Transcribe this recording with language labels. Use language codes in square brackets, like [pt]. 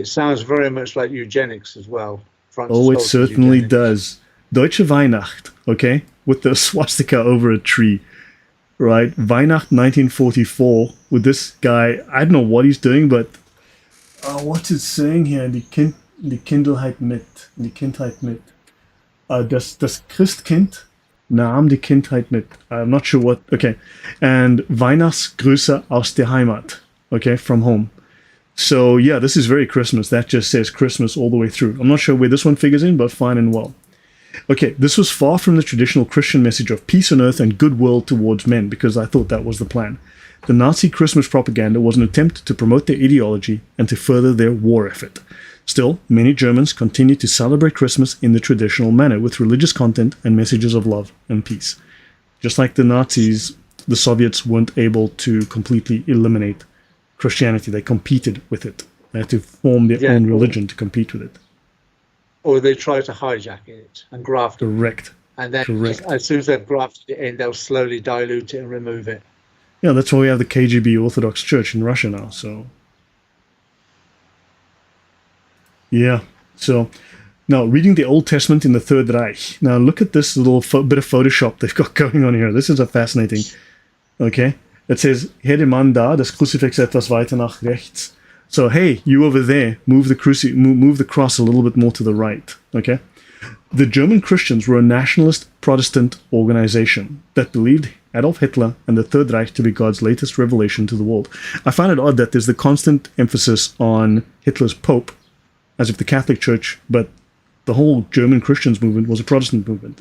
[en] It sounds very much like eugenics as well. Oh, it certainly does. [de] Deutsche Weihnacht, [en] okay? With the swastika over a tree, right? Weihnacht 1944 with this guy. I don't know what he's doing, but what's it saying here? [de] Die Kindheit mit. Die Kindheit mit. Das Christkind nahm die Kindheit mit. [en] I'm not sure what. Okay. And [de] Weihnachtsgrüße aus der Heimat. [en] Okay, from home. So, yeah, this is very Christmas. That just says Christmas all the way through. I'm not sure where this one figures in, but fine and well. Okay, this was far from the traditional Christian message of peace on earth and goodwill towards men, because I thought that was the plan. The Nazi Christmas propaganda was an attempt to promote their ideology and to further their war effort. Still, many Germans continue to celebrate Christmas in the traditional manner with religious content and messages of love and peace. Just like the Nazis, the Soviets weren't able to completely eliminate Christianity. They competed with it. They had to form their own religion to compete with it. Or they try to hijack it and graft it. Correct. And then as soon as they've grafted it in, they'll slowly dilute it and remove it. Yeah, that's why we have the KGB Orthodox Church in Russia now. So, yeah. So, now, reading the Old Testament in the Third Reich. Now, look at this little bit of Photoshop they've got going on here. This is a fascinating. Okay. It says, [de] "Hey, der Mann da, das Kruzifix etwas weiter nach rechts." [en] So, hey, you over there, move the cross a little bit more to the right. Okay. The German Christians were a nationalist Protestant organization that believed Adolf Hitler and the Third Reich to be God's latest revelation to the world. I find it odd that there's the constant emphasis on Hitler's Pope, as if the Catholic Church, but the whole German Christians movement was a Protestant movement.